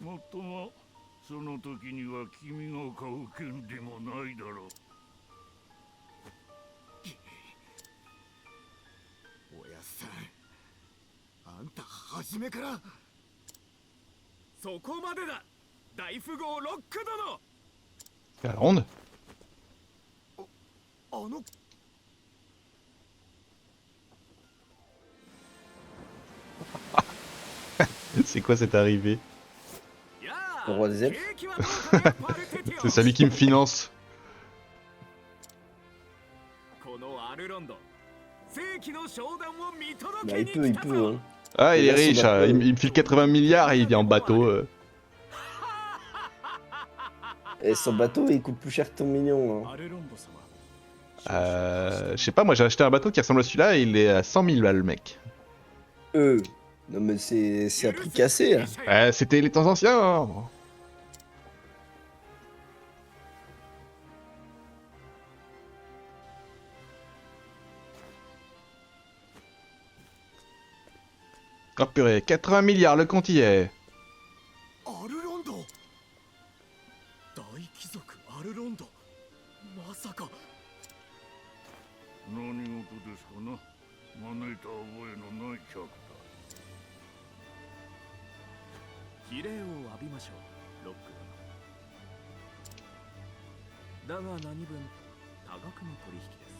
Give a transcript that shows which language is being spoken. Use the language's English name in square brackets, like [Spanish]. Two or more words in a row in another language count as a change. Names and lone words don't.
[Japanese] もっともその時には君が買う権利もないだろう。おやっさん、あんた初めから。そこまでだ大富豪ロック殿。 [French] La ronde. [Japanese] あの [French] C'est quoi cette arrivée? [Japanese] や [French] Le roi des elfes. [Japanese] 景気はどうかねパルテティオ。 [French] C'est celui qui me finance. [Japanese] このアルロンド世紀の商談を見 [French] Bah, [Japanese] 届け [French] il [Japanese] に [French] peut, [Japanese] 来 [French] il [Japanese] た [French] peut. [Japanese] ぞ。 [French] Hein. Ah, il est Là, son riche, bateau, il me file 80 milliards et il vient en bateau. Et son bateau, il coûte plus cher que ton million. Hein. [Japanese] アルロンド様。 [French] Je sais pas, moi j'ai acheté un bateau qui ressemble à celui-là et il est à 100 000 balles, le mec. Non, mais c'est un prix cassé. Hein. C'était les temps anciens. Hein. Oh purée, 80 milliards, le compte y est. [Japanese] アルロンド大貴族アルロンドまさか。何事ですかな。招いた覚えのない客だ。比例を浴びましょうロック殿。だが何分多額の取引です。